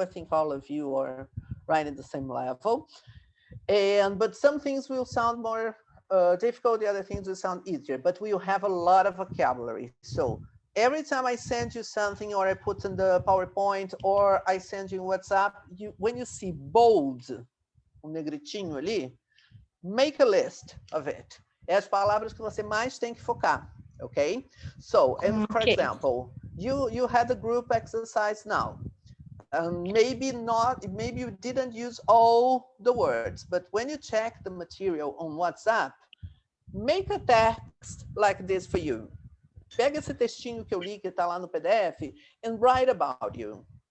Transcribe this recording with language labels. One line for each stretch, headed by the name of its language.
English: I think all of you are right at the same level. But some things will sound more difficult, the other things will sound easier, but we'll have a lot of vocabulary. So every time I send you something, or I put in the PowerPoint, or I send you WhatsApp, when you see bold,
Portuguese: negritinho ali,
English: make a list of it.
Portuguese: É as palavras que você mais tem que focar.
English: Okay, so, and for example, you had a group exercise now. Maybe you didn't use all the words, but when you check the material on WhatsApp, make a text like this for you.
Portuguese: Pega esse textinho que eu li, que está lá no PDF,
English: and write about you.